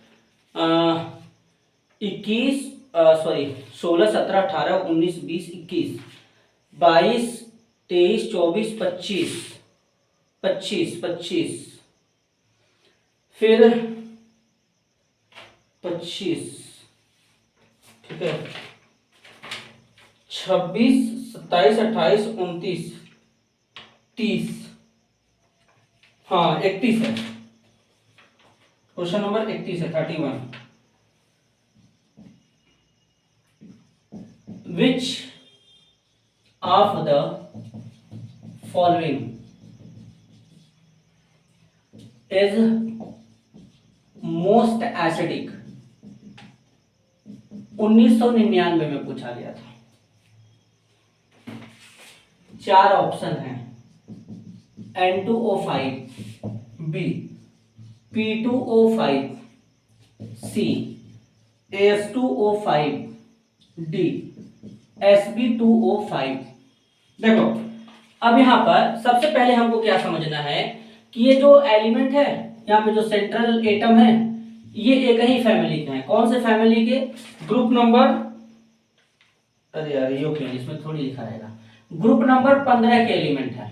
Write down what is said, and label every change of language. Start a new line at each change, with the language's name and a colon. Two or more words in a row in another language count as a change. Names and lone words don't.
Hindi: 21 सॉरी 16 17 18 19 20 21 22 23 24 25 25 25 फिर 25, ठीक है, 26 27 28 29 30, हाँ 31 है।
English: question number
Hindi: 31 है, 31।
English: Which of the following is most acidic?
Hindi: 1999 में पूछा गया था। 4 ऑप्शन हैं, N2O5, B, P2O5, C, AS2O5, D, Sb2O5। देखो, अब यहां पर सबसे पहले हमको क्या समझना है कि ये जो एलिमेंट है, यहाँ पे जो
English: central atom
Hindi: है, ये एक ही फैमिली के हैं। कौन से फैमिली के,
English: group number,
Hindi: अरे यार ये ओके, इसमें थोड़ी लिखा रहेगा,
English: group number
Hindi: 15 के एलिमेंट है।